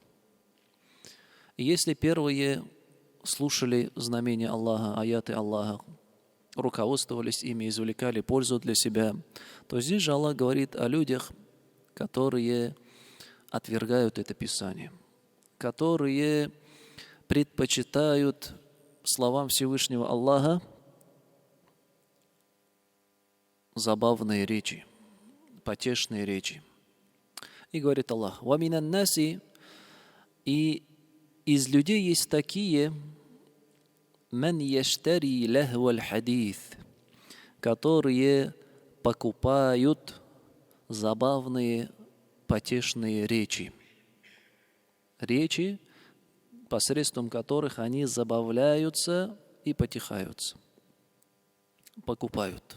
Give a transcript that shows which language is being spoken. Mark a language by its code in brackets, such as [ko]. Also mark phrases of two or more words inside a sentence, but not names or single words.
[ru] И если первые слушали знамения Аллаха, аяты Аллаха, руководствовались ими, извлекали пользу для себя, то здесь же Аллах говорит о людях, которые отвергают это Писание, которые предпочитают словам Всевышнего Аллаха забавные речи, потешные речи. И говорит Аллах: [ar] وَمِنَ النَّاسِ, [ru] и из людей есть такие, [ar] مَنْ يَشْتَرِي لَهْوَ الْحَدِيثِ, [ru] которые покупают забавные, потешные речи. Речи, посредством которых они забавляются и потешаются. Покупают.